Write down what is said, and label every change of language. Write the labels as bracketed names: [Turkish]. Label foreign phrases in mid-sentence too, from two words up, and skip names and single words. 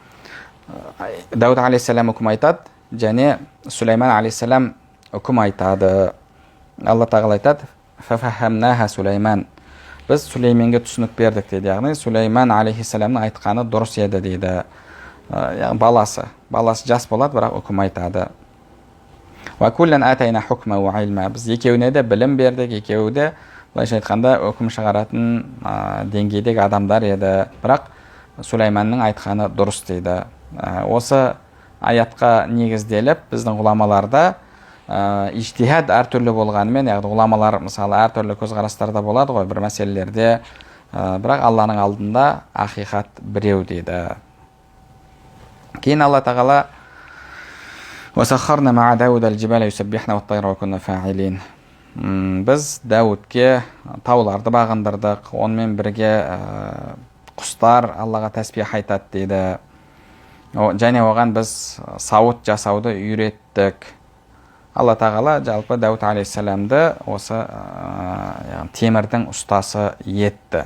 [Kazakh] Дауд алейхиссалам үкім айтады, және Сулейман алейхиссалам үкім айтады. Алла тағала айтады: «Фафахамнаха Сулейман». Біз Сулейменге түсінік бердік дейді. Яғни Сулейман алейхиссаламның айтқаны дұрыс еді дейді. Баласы жас болады, бірақ үкім айтады. [Arabic] وَكُلًّا آتَيْنَا حُكْمًا وَعِلْمًا. [Kazakh] Біз екеуіне де білім бердік, екеуі де былайша айтқанда үкім шығаратын деңгейдегі адамдар еді. Бірақ Сулейманның айтқаны дұрыс дейді. Осы аятқа негізделіп, біздің ғұламаларда ижтихад әртүрлі болғанымен, яғни ғұламалар мысалы әртүрлі көзқарастарда болады ғой бір мәселелерде, бірақ Алланың алдында ақиқат біреу дейді. Кейін Алла тағала [Arabic] وَسَخَّرْنَا مَعَ دَاوُدَ الْجِبَالَ يُسَبِّحْنَ وَالطَّيْرَ وَكُنَّا فَاعِلِينَ. [Kazakh] Біз Дәуітке тауларды бағындырдық, онымен бірге құстар Аллаға тәсбих айтады дейді. Және оған біз сауыт жасауды үйреттік. Алла тағала жалпы Дәуд алейхиссаламды осы темірдің ұстасы етті.